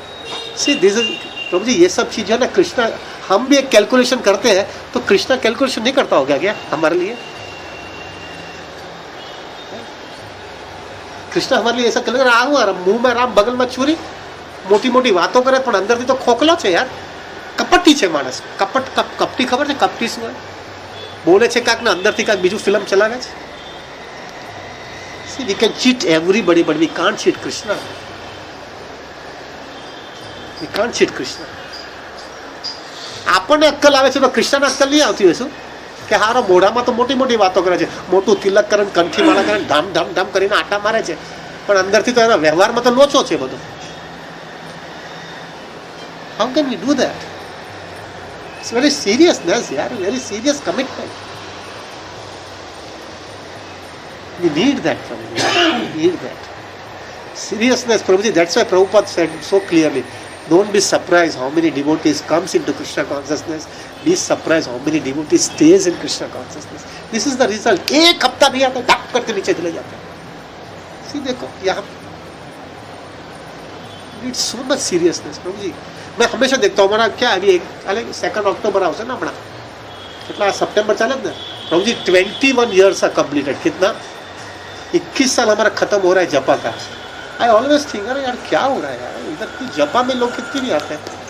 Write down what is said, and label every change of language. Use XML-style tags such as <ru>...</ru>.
<en>see this is,</en> <hi>प्रभु जी ये सब चीज है ना, कृष्णा, हम भी एक कैलकुलेशन करते हैं तो कृष्णा कैलकुलेशन नहीं करता होगा क्या हमारे लिए? कृष्णा हमारे लिए ऐसा कैलकुलेशन, मुंह में राम बगल में छुरी,</hi> <gu>मोटी मोटी वातो करे पण अंदरથી તો ખોખલો છે યાર, કપટી છે માણસ, કપટી ખબર છે? કપટી શું હોય? બોલે છે કાંક ને અંદરથી કાંક બીજું ફિલ્મ ચલાવે છે.</gu> <en>See, we can cheat everybody, but we can't cheat Krishna. We can't cheat Krishna. આપણને અક્કલ આવે છે તો કૃષ્ણને અક્કલ નહીં આવતી હોય શું? કે હારો મોઢામાં તો મોટી મોટી વાતો કરે છે, મોટું તિલક કરે, કંઠી માળા કરે, ધામ ધામ ધામ કરીને આટા મારે છે, પણ અંદરથી તો એના વ્યવહારમાં તો લોચો છે બધો. How can we do that? It's very seriousness, yaar, very serious commitment. We need that, Prabhuji. We need that. Seriousness, Prabhuji. That's why Prabhupada said so clearly, don't be surprised how many devotees comes into Krishna consciousness. Be surprised how many devotees stays in Krishna consciousness. This is the result.</en> <hi>एक हफ्ता नहीं आता, duck करके नीचे चले जाते हैं.</hi> <en>See,</en> <hi>देखो यहाँ</hi> <en>need so much seriousness, Prabhuji.</en> <hi>मैं हमेशा देखता हूँ, हमारा क्या अभी 2 ऑक्टोबर</hi> <gu>આવશે ને હમણાં, કેટલા સપ્ટેમ્બર ચાલે ને</gu> <hi>प्रभुजी,</hi> <en>21 years are completed.</en> <hi>कितना? 21 साल हमारा खत्म हो रहा है जपा का.</hi> <en>I always think,</en> <hi>अरे यार क्या हो रहा है यार, इधर जपा में लोग कितने नहीं आते हैं.</hi>